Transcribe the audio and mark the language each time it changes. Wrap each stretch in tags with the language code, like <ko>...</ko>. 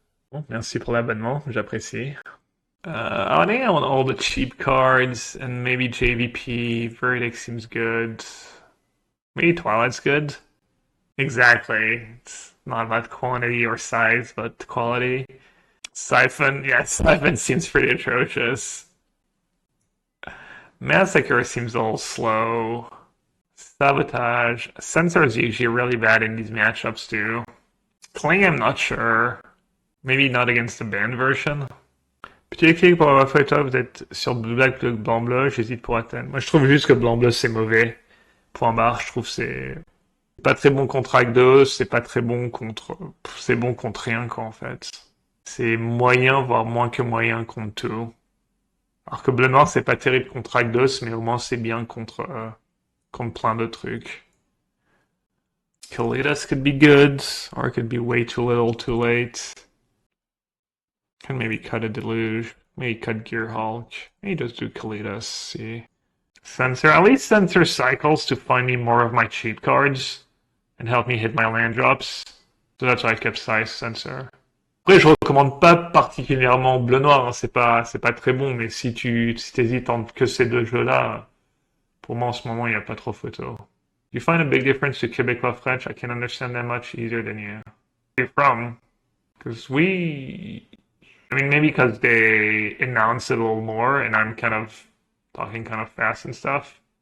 <fr>Bon, merci pour l'abonnement, j'apprécie.</fr> <en>I think I want all the cheap cards and maybe JVP. Verdict seems good. Maybe Twilight's good. Exactly. It's not about quantity or size, but quality. Siphon seems pretty atrocious. Massacre seems a little slow. Sabotage. Censor is usually really bad in these matchups too. Cling, I'm not sure. Maybe not against the banned version.</en> <fr>Petit écrit pour avoir fait top, vous êtes sur Blue Black plutôt que Blanc Bleu, j'hésite pour atteindre. Moi je trouve juste que Blanc Bleu c'est mauvais. Point barre, je trouve c'est pas très bon contre Rakdos, c'est pas très bon contre... C'est bon contre rien quoi en fait. C'est moyen, voire moins que moyen contre tout. Alors que Bleu Noir c'est pas terrible contre Rakdos, mais au moins c'est bien contre plein de trucs.</fr> <en>Kalidas could be good, or it could be way too little, too late. Can maybe cut a Deluge, maybe cut Gearhulk, maybe just do Kalidas, see. Censor, at least Censor cycles to find me more of my cheap cards and help me hit my land drops. So that's why I kept size Censor.</en> <fr>Après, je recommande pas particulièrement Bleu-Noir, hein, c'est pas très bon, mais si t'hésites entre que ces deux jeux-là, pour moi en ce moment, il n'y a pas trop photo.</fr> <en>You find a big difference to Québécois French? I can understand that much easier than you. Where are you from? Because maybe because they announce it a little more and I'm kind of talking kind of fast and stuff.</en>